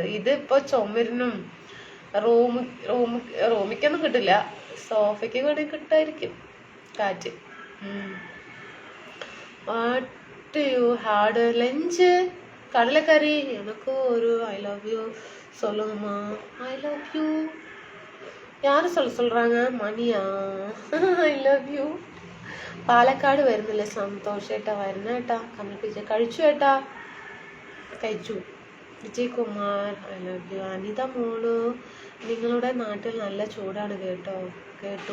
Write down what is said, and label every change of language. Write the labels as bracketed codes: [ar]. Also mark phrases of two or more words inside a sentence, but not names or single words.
[ml] ഇതിപ്പോ ചുമരിനും റൂമിക്കൊന്നും കിട്ടില്ല, സോഫയ്ക്ക് കൂടി കിട്ടായിരിക്കും കാറ്റ്. [en] What you had lunch? [ml] കടലക്കറി. എനക്ക് ഒരു [en] I love you [ml] சொல்லுங்கம்மா. [en] I love you. [ta] யாரு சொல்றாங்க? [ml] മണിയാ. [en] I love you. [ml] പാലക്കാട് വരുന്നില്ല. സന്തോഷേട്ടാ, വരുന്ന ഏട്ടാ. കമ്മിപ്പിച്ച കഴിച്ചു ഏട്ടാ, കഴിച്ചു. വിജയ് കുമാർ, [en] I love you. [ml] അനിത മോളു, നിങ്ങളുടെ നാട്ടിൽ നല്ല ചൂടാണ് കേട്ടു.